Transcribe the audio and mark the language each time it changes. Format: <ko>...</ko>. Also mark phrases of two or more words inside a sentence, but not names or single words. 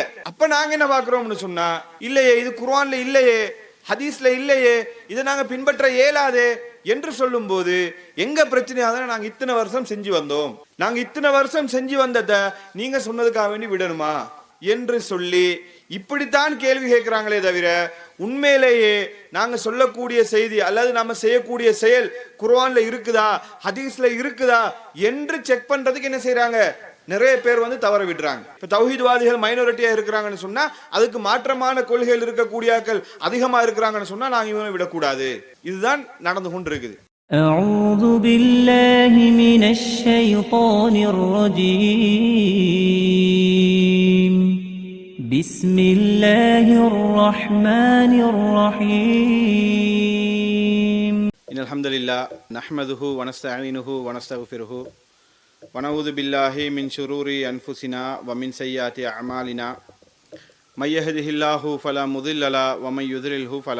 <ta>அப்ப நாங்க என்ன பார்க்கிறோம்னு சொன்னா, இல்லையே இது குர்ஆன்ல இல்லையே, ஹதீஸ்ல இல்லையே, இதை நாங்க பின்பற்ற இயலாதே என்று சொல்லும் போது எங்க பிரச்சனையாக நாங்க இத்தனை வருஷம் செஞ்சு வந்தோம், நாங்க இத்தனை வருஷம் செஞ்சு வந்ததை நீங்க சொன்னதுக்காக வேண்டி விடணுமா என்று சொல்லி இப்படித்தான் கேள்வி கேட்கிறாங்களே தவிர உண்மையிலேயே நாங்க சொல்லக்கூடிய செய்தி அல்லது நாம செய்யக்கூடிய செயல் குர்ஆன்ல இருக்குதா ஹதீஸ்ல இருக்குதா என்று செக் பண்றதுக்கு என்ன செய்யறாங்க, நிறைய பேர் தவற விடுறாங்க. இப்ப தௌஹீத்வாதிகள் மைனாரிட்டியா இருக்கிறாங்கன்னு சொன்னா, அதுக்கு மாற்றமான கொள்கைகள் இருக்கக்கூடியாக்கள் அதிகமா இருக்கிறாங்கன்னு சொன்னா நாங்க இவனை விடக்கூடாது. இதுதான் நடந்து கொண்டு இருக்குது.</ta> <ar>أعوذ بالله من الشيطان الرجيم بسم الله الرحمن الرحيم إن الحمد لله نحمده ونستعينه ونستغفره ونعوذ بالله من شرور أنفسنا ومن سيئات أعمالنا من يهده الله فلا مضل له ومن يضلله فلا</ar>